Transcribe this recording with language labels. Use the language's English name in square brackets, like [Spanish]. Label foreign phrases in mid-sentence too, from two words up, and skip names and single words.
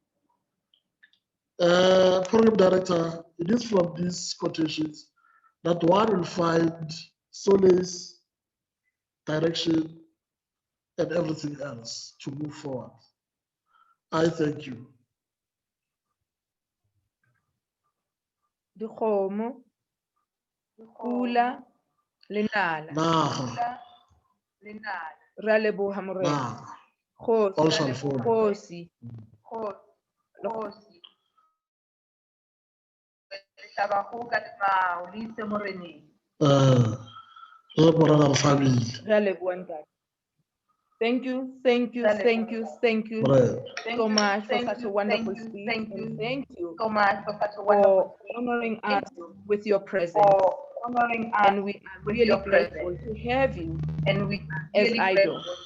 [English] Program director, it is from these quotations that one will find solace, direction, and everything else to move forward. I thank you. [Southern Sotho] Dikgomo, pula, le nala. Nah, Ra leboha morena. nah, Kgosi, [English] all shall follow. [Southern Sotho] Kgosi. [English] Family. [Southern Sotho] Ra leboha ntate. [English] Thank you so much for such a wonderful speech. And thank you so much for honoring us with your presence. And we are really grateful to have you as Aido.